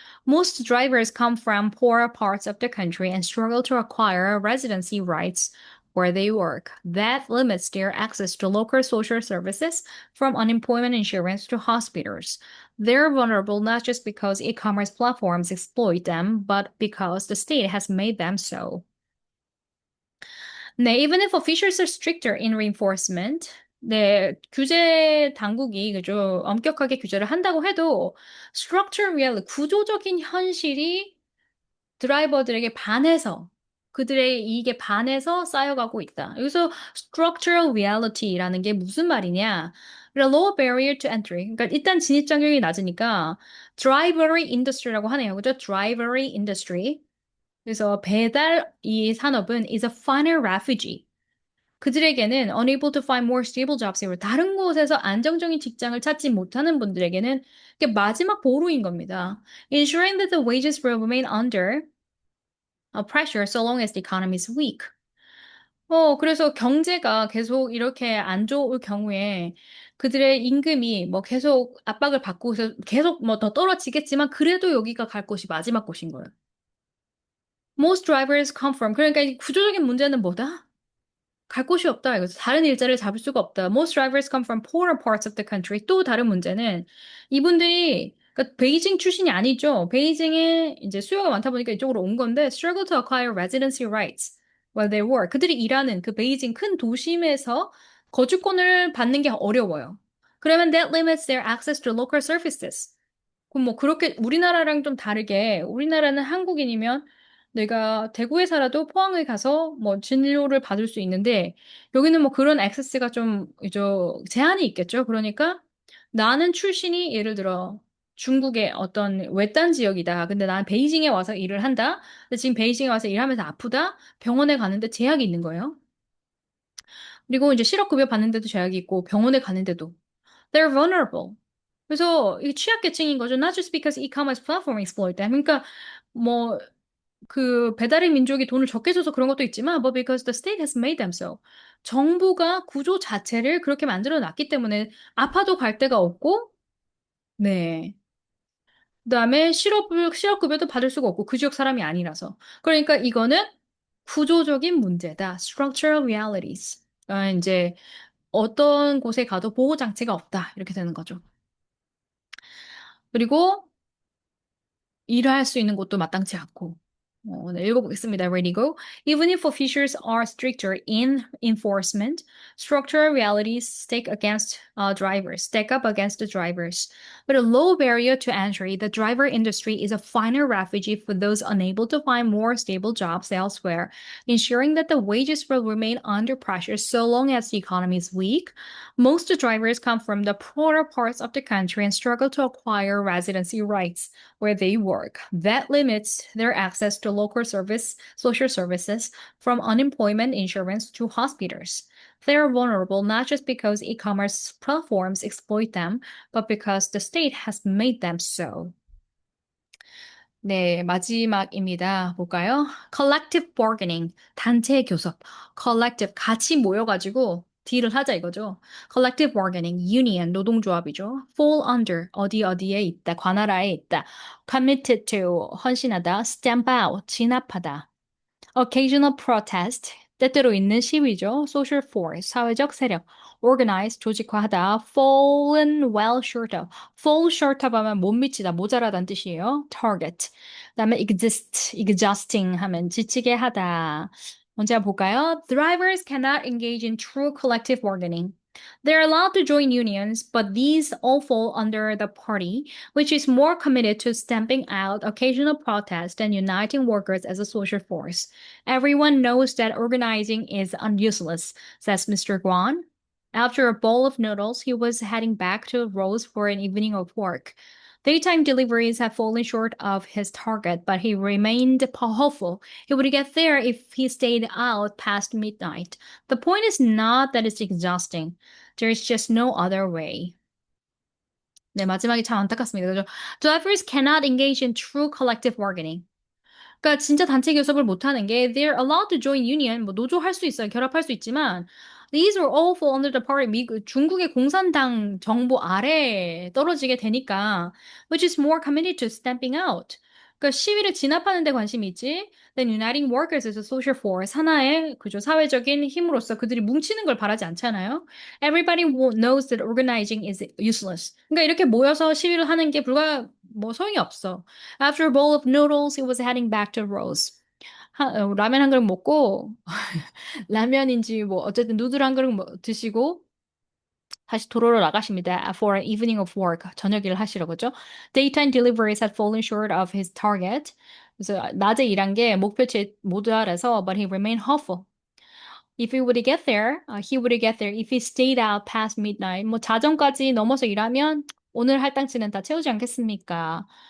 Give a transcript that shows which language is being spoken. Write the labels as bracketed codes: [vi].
[en] Most drivers come from poorer parts of the country and struggle to acquire residency rights where they work. That limits their access to local social services, from unemployment insurance to hospitals. They're vulnerable not just because e-commerce platforms exploit them, but because the state has made them so. [ko] 네, [en] even if officials are stricter in reinforcement, [ko] 네, 규제 당국이 그죠, 엄격하게 규제를 한다고 해도 [en] structural reality, [ko] 구조적인 현실이 드라이버들에게 반해서 그들의 이익에 반해서 쌓여가고 있다. 여기서 structural reality라는 게 무슨 말이냐? [en] 그러니까 low barrier to entry. [ko] 그러니까 일단 진입 장벽이 낮으니까 drivery industry라고 하네요. 그죠? drivery industry. 그래서 배달 이 산업은 [en] is a final refuge. [ko] 그들에게는 [en] unable to find more stable jobs. [ko] 다른 곳에서 안정적인 직장을 찾지 못하는 분들에게는 이게 마지막 보루인 겁니다. [en] Ensuring that the wages will remain under pressure so long as the economy is weak. [ko] 그래서 경제가 계속 이렇게 안 좋을 경우에 그들의 임금이 뭐 계속 압박을 받고서 계속 뭐 더 떨어지겠지만 그래도 여기가 갈 곳이 마지막 곳인 거예요. [en] Most drivers come from. [ko] 그러니까 이 구조적인 문제는 뭐다? 갈 곳이 없다. 이거 다른 일자리를 잡을 수가 없다. [en] Most drivers come from poorer parts of the country. [ko] 또 다른 문제는 이분들이 그러니까 베이징 출신이 아니죠. 베이징에 이제 수요가 많다 보니까 이쪽으로 온 건데 [en] struggle to acquire residency rights while they work. [ko] 그들이 일하는 그 베이징 큰 도심에서 거주권을 받는 게 어려워요. 그러면 [en] that limits their access to local services. [ko] 그럼 뭐 그렇게 우리나라랑 좀 다르게 우리나라는 한국인이면 내가 대구에 살아도 포항에 가서 뭐 진료를 받을 수 있는데 여기는 뭐 그런 액세스가 좀 이제 제한이 있겠죠. 그러니까 나는 출신이 예를 들어 중국의 어떤 외딴 지역이다. 근데 난 베이징에 와서 일을 한다. 근데 지금 베이징에 와서 일하면서 아프다. 병원에 가는데 제약이 있는 거예요. 그리고 이제 실업급여 받는데도 제약이 있고 병원에 가는데도 [en] they're vulnerable. [ko] 그래서 이 취약계층인 거죠. [en] Not just because e-commerce platform exploit them. [ko] 그러니까 뭐 그 배달의 민족이 돈을 적게 줘서 그런 것도 있지만, [en] but because the state has made them so. [ko] 정부가 구조 자체를 그렇게 만들어 놨기 때문에 아파도 갈 데가 없고, 네. 그다음에 실업급여도 받을 수가 없고 그 지역 사람이 아니라서. 그러니까 이거는 구조적인 문제다. [en] structural realities. [ko] 이제 어떤 곳에 가도 보호 장치가 없다. 이렇게 되는 거죠. 그리고 일할 수 있는 곳도 마땅치 않고. 네, 읽어보겠습니다. [en] Ready, go. Even if officials are stricter in enforcement, structural realities stack up against the drivers. With a low barrier to entry, the driver industry is a final refuge for those unable to find more stable jobs elsewhere, ensuring that the wages will remain under pressure so long as the economy is weak. Most drivers come from the poorer parts of the country and struggle to acquire residency rights where they work. That limits their access to social services, from unemployment insurance to hospitals. They are vulnerable not just because e-commerce platforms exploit them, but because the state has made them so. [ko] 네, 마지막입니다. 볼까요? [en] Collective bargaining, [ko] 단체 교섭. Collective, 같이 모여가지고 딜을 하자 이거죠. [en] collective bargaining, union, [ko] 노동조합이죠. [en] fall under, [ko] 어디에 있다, 관할하에 있다. [en] committed to, [ko] 헌신하다. [en] stamp out, [ko] 진압하다. [en] occasional protest, [ko] 때때로 있는 시위죠. [en] social force, [ko] 사회적 세력. organize, 조직화하다. [en] fallen well short of, fall short of [ko] 하면 못 미치다, 모자라다는 뜻이에요. [en] target. [ko] 그다음에 [en] exhausting [ko] 하면 지치게 하다. 먼저 볼까요? [en] Drivers cannot engage in true collective bargaining. They're allowed to join unions, but these all fall under the party, which is more committed to stamping out occasional protest and uniting workers as a social force. Everyone knows that organizing is useless, says Mr. Guan. After a bowl of noodles, he was heading back to Rose for an evening of work. Daytime deliveries had fallen short of his target, but he remained hopeful he would get there if he stayed out past midnight. The point is not that it's exhausting. There's just no other way. [ko] 네, 마지막이 참 안타깝습니다. 그죠? [en] Drivers cannot engage in true collective bargaining. [ko] 그러니까 진짜 단체 교섭을 못하는 게 [en] they're allowed to join union, [ko] 뭐 노조할 수 있어요. [en] 결합할 수 있지만 these are all fall under the party. [ko] 중국의 공산당 정부 아래에 떨어지게 되니까 [en] which is more committed to stamping out. [ko] 그러니까 시위를 진압하는 데 관심이 있지. [en] Then uniting workers as a social force. [ko] 하나의 그죠 사회적인 힘으로서 그들이 뭉치는 걸 바라지 않잖아요. [en] Everybody knows that organizing is useless. [ko] 그러니까 이렇게 모여서 시위를 하는 게 뭐 소용이 없어. [en] After a bowl of noodles, he was heading back to Rose. [ko] 라면 한 그릇 먹고 라면인지 뭐 어쨌든 누들 한 그릇 드시고 다시 도로로 나가십니다. [en] For an evening of work. [ko] 저녁 일을 하시러 그죠? [en] Daytime deliveries had fallen short of his target. [ko] 그래서 낮에 일한 게 목표치에 못 달해서 [en] but he remained hopeful. If he would get there, he would get there if he stayed out past midnight. [ko] 뭐 자정까지 넘어서 일하면 오늘 할당치는 다 채우지 않겠습니까?